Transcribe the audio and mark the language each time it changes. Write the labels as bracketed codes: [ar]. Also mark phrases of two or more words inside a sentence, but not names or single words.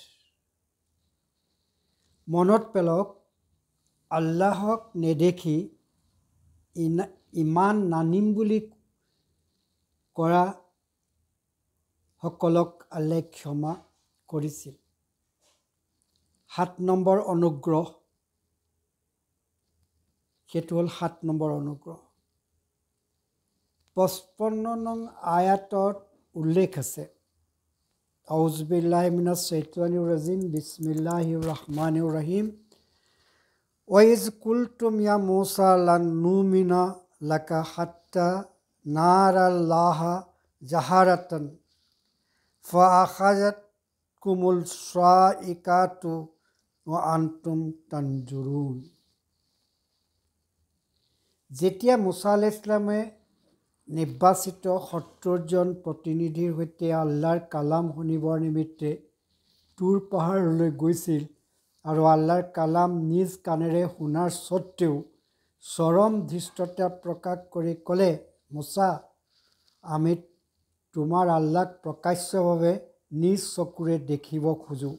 [as] মনত পেলাওক, আল্লাহক নেদেখি ইমান নানিম বুলি কৰা সকলক আল্লাহে ক্ষমা কৰিছিল। ৭ নম্বৰ অনুগ্ৰহ, সেইটো হ'ল ৭ নম্বৰ অনুগ্ৰহ। ৫৫ নং আয়াতত উল্লেখ আছে, [ar] أعوذ بالله من الشيطان الرجيم بسم الله الرحمن الرحيم. وإذ قلتم يا موسى لن نؤمن لك حتى نرى الله جهرة فأخذتكم الصاعقة وأنتم تنظرون. [as] যেতিয়া মুছা [ar] عليه السلام [as] নিৰ্বাচিত ৭০জন প্ৰতিনিধিৰ সৈতে আল্লাহৰ কালাম শুনিবৰ নিমিত্তে তুৰ পাহাৰলৈ গৈছিল আৰু আল্লাহৰ কালাম নিজ কাণেৰে শুনাৰ স্বত্তেও চৰম ধৃষ্টতা প্ৰকাশ কৰি ক'লে, মুছা, আমি তোমাৰ আল্লাহক প্ৰকাশ্যভাৱে নিজ চকুৰে দেখিব খোজোঁ।